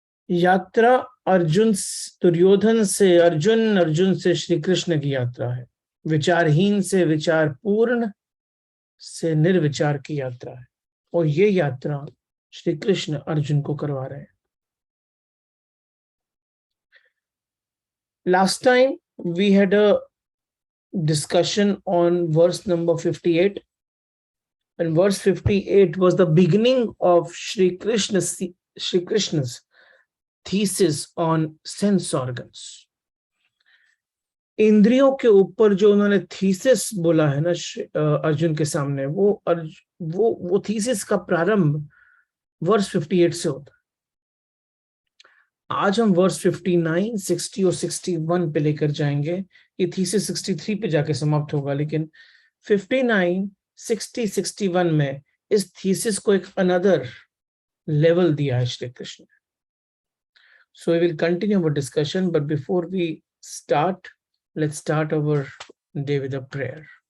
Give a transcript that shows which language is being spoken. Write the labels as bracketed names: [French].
[Hindi] यात्रा दुर्योधन से अर्जुन, अर्जुन से श्री कृष्ण की यात्रा है। विचारहीन से विचार पूर्ण से निर्विचार की यात्रा है, और ये यात्रा श्री कृष्ण अर्जुन को करवा रहे हैं। [English] Last time we had a discussion on verse number 58, and verse 58 was the beginning of Shri Krishna's thesis on sense organs. [Hindi] इंद्रियों के ऊपर जो उन्होंने थीसिस बोला है ना अर्जुन के सामने, वो थीसिस का प्रारंभ वर्स 58 से होता है। आज हम वर्स 59, 60 और 61 पे लेकर जाएंगे। ये थीसिस 63 पे जाके समाप्त होगा, लेकिन 59, 60, 61 में इस थीसिस को एक अनदर लेवल दिया है Shri Krishna. [English] So we will continue our discussion, but before we start, let's start our day with a prayer.